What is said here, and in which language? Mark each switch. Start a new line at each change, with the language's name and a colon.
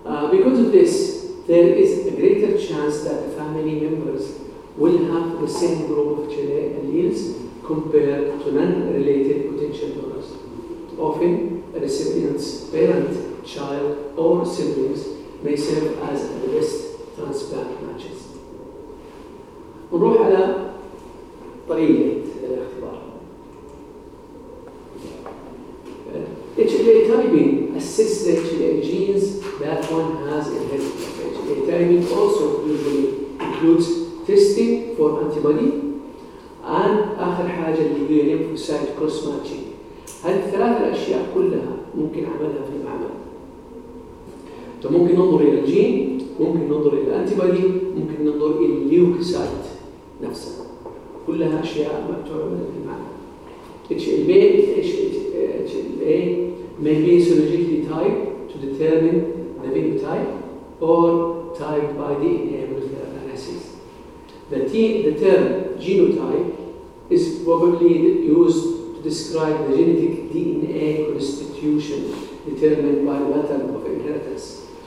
English: Because of this, there is a greater chance that the family members will have the same group of HLA alleles compared to non-related potential donors. Often, a recipient's parent, child, or siblings may serve as the best transplant matches.
Arabic: نروح على طريقة الاختبار.
English: HLA typing assists the HLA genes that one has inherited. HLA typing also usually includes testing for antibody. And
Arabic: آخر حاجة اللي هي
English: lymphocyte cross matching.
Arabic: هذه الثلاث الأشياء كلها ممكن عملها في المعمل. ممكن ننظر إلى الجين، ممكن ننظر إلى الأنتيبادي، ممكن ننظر إلى الليوكوسايت نفسها. كلها أشياء ما تعمل في المعمل.
English: HLA may be serologically typed to determine the phenotype or typed by DNA molecular analysis. The term genotype is probably used to describe the genetic DNA constitution determined by the pattern of inheritance.